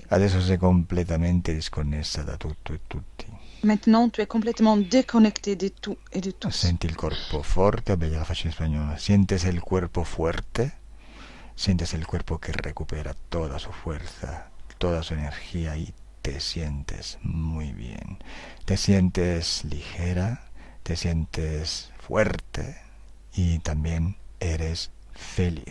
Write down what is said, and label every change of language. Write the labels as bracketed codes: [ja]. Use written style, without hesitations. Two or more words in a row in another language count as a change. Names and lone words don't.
[it] Adesso sei completamente disconnessa da tutto e tutti. [fr] Maintenant, tu es complètement déconnecté de tout et de tous. [it] Senti il corpo forte, vabbè, gliela faccio in spagnolo. [es] Sientes el cuerpo fuerte, sientes el cuerpo que recupera toda su fuerza, toda su energía y te sientes muy bien. Te sientes ligera, te sientes fuerte y también eres feliz.